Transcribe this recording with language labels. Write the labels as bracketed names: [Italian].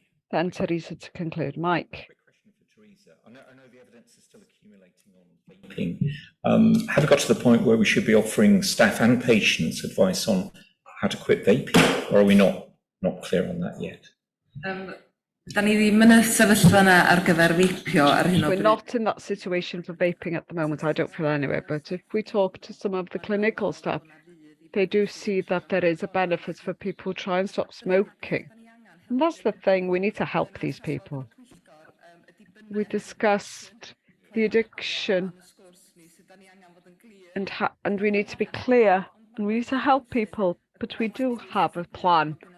[English] Then Teresa to conclude. Mike. Quick question for Teresa. I know the evidence is still accumulating on vaping. Have we got to the point where we should be offering staff and patients advice on how to quit vaping, or are we not clear on that yet? [Welsh] Da ni ddim yn y sefyllfa yna ar gyfer veipio ar hyn o [English] We're [Welsh] bryd. [English] not in that situation for vaping at the moment, I don't feel anyway, but if we talk to some of the clinical staff, they do see that there is a benefit for people who try and stop smoking. And that's the thing, we need to help these people. We discussed the addiction and we need to be clear and we need to help people, but we do have a plan.